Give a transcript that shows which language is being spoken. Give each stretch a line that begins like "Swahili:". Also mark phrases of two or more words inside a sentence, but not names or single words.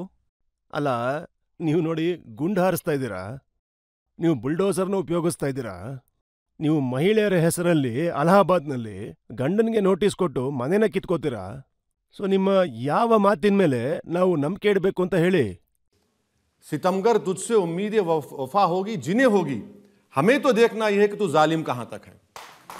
Kannada: ಅಲ್ಲ, ನೀವು ನೋಡಿ, ಗುಂಡು ಹಾರಿಸ್ತಾ ಇದ್ದೀರಾ, ನೀವು ಬುಲ್ಡೋಸರ್ನ ಉಪಯೋಗಿಸ್ತಾ ಇದ್ದೀರಾ, ನೀವು ಮಹಿಳೆಯರ ಹೆಸರಲ್ಲಿ ಅಲಹಾಬಾದ್ನಲ್ಲಿ ಗಂಡನಿಗೆ ನೋಟಿಸ್ ಕೊಟ್ಟು ಮನೆನ ಕಿತ್ಕೋತೀರಾ. ಸೊ ನಿಮ್ಮ ಯಾವ ಮಾತಿನ ಮೇಲೆ ನಾವು ನಂಬಿಕೆ ಇಡಬೇಕು ಅಂತ ಹೇಳಿ?
Urdu: ستمگر تجھ سے امید وفا ہوگی جنہیں ہوگی، ہمیں تو دیکھنا یہ ہے کہ تو ظالم کہاں تک ہے.